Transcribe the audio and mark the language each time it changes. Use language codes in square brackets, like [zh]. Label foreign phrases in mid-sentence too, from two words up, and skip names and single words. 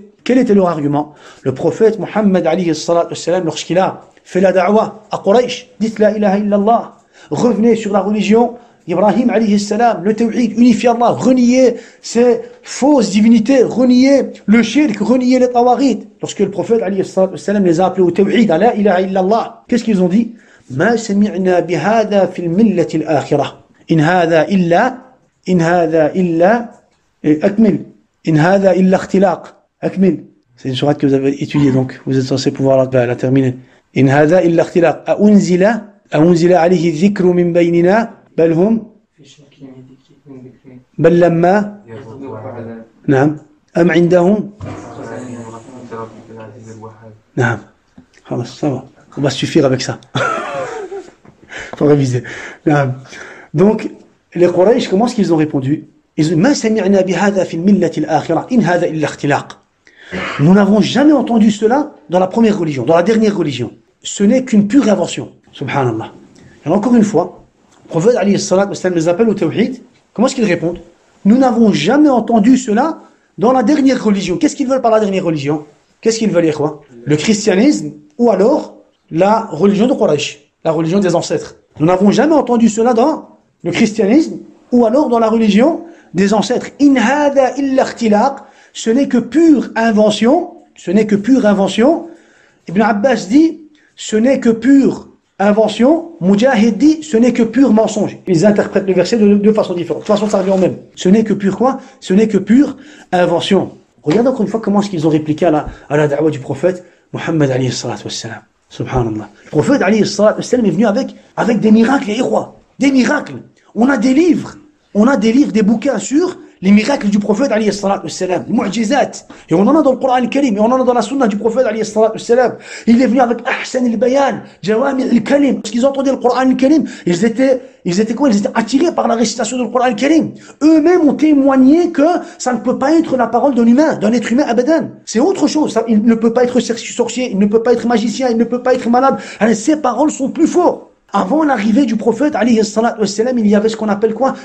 [fr] Quel était leur argument? Le prophète Muhammad [ar] عليه الصلاة والسلام, [fr] lorsqu'il a fait la da'wah à Quraysh, dites [ar] لا إله إلا الله, [fr] revenez sur la religion Ibrahim [ar] عليه السلام, [fr] le tawhid, unifier Allah, renier ces fausses divinités, renier le shirk, renier les tawarid. Lorsque le prophète [ar] عليه السلام [fr] les a appelés au tawhid, à [ar] لا إله إلا الله, [fr] qu'est-ce qu'ils ont dit? [ar] ما سمعنا بهذا في الملة الآخرة. إن هذا إلا أكمل. إن هذا إلا اختلاق. أكمل. [fr] C'est une sourate que vous avez étudiée, donc vous êtes censé pouvoir la terminer. [ar] إن هذا إلا اختلاق. أأنزل عليه الذكر من بيننا. بل هم بل لما نعم أم عندهم نعم خلاص [fr] ça va on va suffire avec ça faut réviser نعم donc les Quraysh comment est-ce qu'ils ont répondu ils ont dit [ar] ما سمعنا بهذا في الملة الآخرة إن هذا إلا اختلاق [fr] nous n'avons jamais entendu cela dans la première religion dans la dernière religion ce n'est qu'une pure invention subhanallah et encore une fois le prophète [ar] عليه الصلاة والسلام [fr] les appelle au tawhid comment est-ce qu'ils répondent nous n'avons jamais entendu cela dans la dernière religion. Qu'est-ce qu'ils veulent par la dernière religion? Qu'est-ce qu'ils veulent, quoi? Le christianisme ou alors la religion de Quraysh, la religion des ancêtres. Nous n'avons jamais entendu cela dans le christianisme ou alors dans la religion des ancêtres. [ar] إن هذا إلا اختلاق, [fr] ce n'est que pure invention. Ce n'est que pure invention. Ibn Abbas dit, ce n'est que pure invention. Mujahid dit, ce n'est que pur mensonge. Ils interprètent le verset de deux façons différentes. De toute façon, ça revient au même. Ce n'est que pure quoi? Ce n'est que pure invention. Regardez encore une fois comment est-ce qu'ils ont répliqué à la da'wa du prophète Muhammad [ar] عليه الصلاة والسلام. [fr] Subhanallah. Le prophète [ar] عليه الصلاة والسلام [fr] est venu avec des miracles, et des miracles. On a des livres, des bouquins sur les miracles du prophète [ar] عليه الصلاة والسلام, [fr] les mu'jizat. Et on en a dans le Coran al-Karim, et on en a dans la sunna du prophète [ar] عليه الصلاة والسلام. [fr] Il est venu avec [ar] أحسن البيان، جوامع الكلم. [fr] Parce qu'ils entendaient le Coran al-Karim, ils étaient attirés par la récitation du Coran al-Karim. Eux-mêmes ont témoigné que ça ne peut pas être la parole d'un être humain abadan. C'est autre chose. Ça, il ne peut pas être sorcier, il ne peut pas être magicien, il ne peut pas être malade. Alors, ces paroles sont plus fortes. Avant l'arrivée du prophète [ar] عليه الصلاة والسلام, [fr] il y avait ce qu'on appelle quoi?